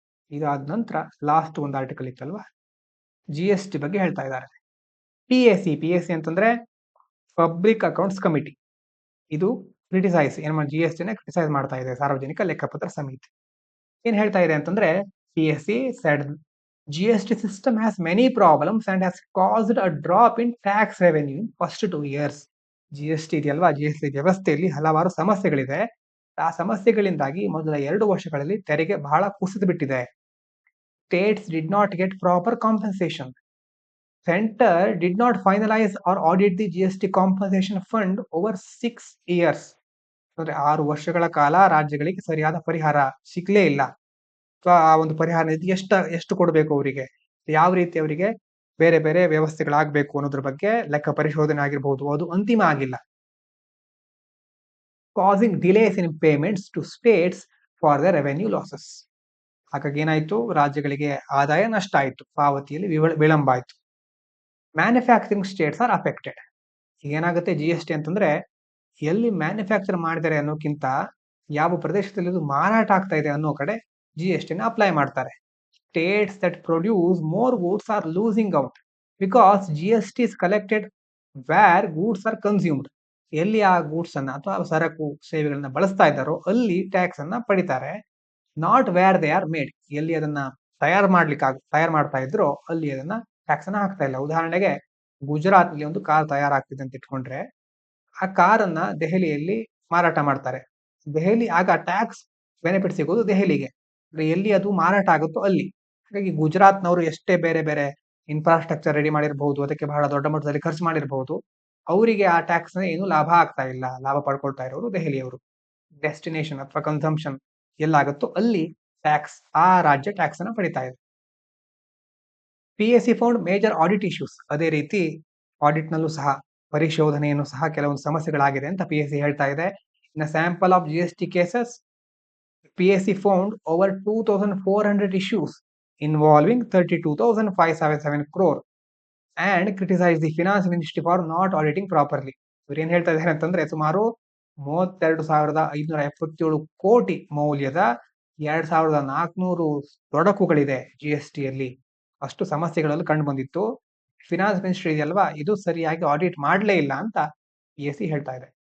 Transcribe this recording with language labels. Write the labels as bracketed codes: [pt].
[kn] ಇದಾದ ನಂತರ ಲಾಸ್ಟ್ ಒಂದು ಆರ್ಟಿಕಲ್ ಇತ್ತಲ್ವಾ, GST ಬಗ್ಗೆ ಹೇಳ್ತಾ ಇದ್ದಾರೆ. PAC ಅಂತಂದ್ರೆ ಪಬ್ಲಿಕ್ ಅಕೌಂಟ್ಸ್ ಕಮಿಟಿ. ಇದು ಕ್ರಿಟಿಸೈಸ್ GST ನ ಕ್ರಿಟಿಸೈಸ್ ಮಾಡ್ತಾ ಇದೆ ಸಾರ್ವಜನಿಕ ಲೆಕ್ಕಪತ್ರ ಸಮಿತಿ. ಏನ್ ಹೇಳ್ತಾ ಇದೆ ಅಂತಂದ್ರೆ, [en] PAC said GST system has many problems and has caused a drop in tax revenue in first 2 years. [kn] GST ಇದೆಯಲ್ವಾ, GST ವ್ಯವಸ್ಥೆಯಲ್ಲಿ ಹಲವಾರು ಸಮಸ್ಯೆಗಳಿದೆ. ಆ ಸಮಸ್ಯೆಗಳಿಂದಾಗಿ ಮೊದಲ 2 ವರ್ಷಗಳಲ್ಲಿ ತೆರಿಗೆ ಬಹಳ ಕುಸಿದು ಬಿಟ್ಟಿದೆ. [en] States did not get proper compensation. Center did not finalize or audit the GST compensation fund over 6 years. [kn] ಅಂದ್ರೆ 6 ವರ್ಷಗಳ ಕಾಲ ರಾಜ್ಯಗಳಿಗೆ ಸರಿಯಾದ ಪರಿಹಾರ ಸಿಗ್ಲೇ ಇಲ್ಲ. ಅಥವಾ ಆ ಒಂದು ಪರಿಹಾರ ನಿಧಿ ಎಷ್ಟು ಕೊಡಬೇಕು ಅವರಿಗೆ, ಯಾವ ರೀತಿ ಅವರಿಗೆ ಬೇರೆ ಬೇರೆ ವ್ಯವಸ್ಥೆಗಳಾಗಬೇಕು ಅನ್ನೋದ್ರ ಬಗ್ಗೆ ಲೆಕ್ಕ ಪರಿಶೋಧನೆ ಆಗಿರಬಹುದು, ಅದು ಅಂತಿಮ ಆಗಿಲ್ಲ. [en] Causing delays in payments to states for the revenue losses. [kn] ಹಾಗಾಗಿ ಏನಾಯ್ತು, ರಾಜ್ಯಗಳಿಗೆ ಆದಾಯ ನಷ್ಟ ಆಯ್ತು, ಪಾವತಿಯಲ್ಲಿ ವಿಳಂಬ ಆಯ್ತು. [en] Manufacturing states are affected. [kn] ಏನಾಗುತ್ತೆ GST ಅಂತಂದ್ರೆ, ಎಲ್ಲಿ ಮ್ಯಾನುಫ್ಯಾಕ್ಚರ್ ಮಾಡಿದ್ದಾರೆ ಅನ್ನೋಕ್ಕಿಂತ ಯಾವ ಪ್ರದೇಶದಲ್ಲಿ ಇದು ಮಾರಾಟ ಆಗ್ತಾ ಇದೆ ಅನ್ನೋ ಕಡೆ GST ನ ಅಪ್ಲೈ ಮಾಡ್ತಾರೆ. [en] States that produce more goods are losing out because GST is collected where goods are consumed. [kn] ಎಲ್ಲಿ ಆ ಗೂಡ್ಸ್ ಅನ್ನ ಅಥವಾ ಸರಕು ಸೇವೆಗಳನ್ನ ಬಳಸ್ತಾ ಇದ್ದಾರೋ ಅಲ್ಲಿ ಟ್ಯಾಕ್ಸ್ ಅನ್ನ ಪಡಿತಾರೆ. [en] Not where they are made. [kn] ಎಲ್ಲಿ ಅದನ್ನ ತಯಾರು ಮಾಡ್ತಾ ಇದ್ರೋ ಅಲ್ಲಿ ಅದನ್ನ ಟ್ಯಾಕ್ಸ್ ಅನ್ನ ಹಾಕ್ತಾ ಇಲ್ಲ. ಉದಾಹರಣೆಗೆ ಗುಜರಾತ್ ನಲ್ಲಿ ಒಂದು ಕಾರ್ ತಯಾರಾಗ್ತಿದೆ ಅಂತ ಇಟ್ಕೊಂಡ್ರೆ, ಆ ಕಾರನ್ನ ದೆಹಲಿಯಲ್ಲಿ ಮಾರಾಟ ಮಾಡ್ತಾರೆ. ಆಗ ಟ್ಯಾಕ್ಸ್ ಬೆನಿಫಿಟ್ ಸಿಗೋದು ದೆಹಲಿಗೆ. ಎಲ್ಲಿ ಅದು ಮಾರಾಟ ಆಗುತ್ತೋ ಅಲ್ಲಿ. ಹಾಗಾಗಿ ಗುಜರಾತ್ನವರು ಎಷ್ಟೇ ಬೇರೆ ಬೇರೆ ಇನ್ಫ್ರಾಸ್ಟ್ರಕ್ಚರ್ ರೆಡಿ ಮಾಡಿರಬಹುದು, ಅದಕ್ಕೆ ಬಹಳ ದೊಡ್ಡ ಮಟ್ಟದಲ್ಲಿ ಖರ್ಚು ಮಾಡಿರಬಹುದು, ಅವರಿಗೆ ಆ ಟ್ಯಾಕ್ಸ್ ಏನು ಲಾಭ ಆಗ್ತಾ ಇಲ್ಲ. ಲಾಭ ಪಡ್ಕೊಳ್ತಾ ಇರೋರು ದೆಹಲಿಯವರು. ಡೆಸ್ಟಿನೇಷನ್ ಅಥವಾ ಕನ್ಸಂಪ್ಷನ್ ಎಲ್ಲಾಗುತ್ತೋ ಅಲ್ಲಿ ಟ್ಯಾಕ್ಸ್, ಆ ರಾಜ್ಯ ಟ್ಯಾಕ್ಸ್ ಅನ್ನ ಪಡಿತಾ ಇದೆ. PAC [en] Found major audit issues. [kn] ಅದೇ ರೀತಿ ಆಡಿಟ್ ನಲ್ಲೂ ಸಹ ಪರಿಶೋಧನೆಯನ್ನು ಸಹ ಕೆಲವೊಂದು ಸಮಸ್ಯೆಗಳಾಗಿದೆ ಅಂತ PAC ಹೇಳ್ತಾ ಇದೆ. [en] In a sample of GST cases, PAC found over 2,400 issues involving 32,577 crore and criticized the finance ministry for not auditing properly. [kn] ಇವ್ರು ಏನ್ ಹೇಳ್ತಾ ಇದ್ದಾರೆ ಅಂತಂದ್ರೆ, ಸುಮಾರು 32,577 ಕೋಟಿ ಮೌಲ್ಯದ 2,400 ತೊಡಕುಗಳಿದೆ GSTಯಲ್ಲಿ. ಅಷ್ಟು ಸಮಸ್ಯೆಗಳಲ್ಲಿ ಕಂಡು ಬಂದಿತ್ತು. ಫಿನಾನ್ಸ್ ಮಿನಿಸ್ಟ್ರಿ ಇದೆಯಲ್ವಾ, ಇದು ಸರಿಯಾಗಿ ಆಡಿಟ್ ಮಾಡಲೇ ಇಲ್ಲ ಅಂತ PAC ಹೇಳ್ತಾ ಇದೆ.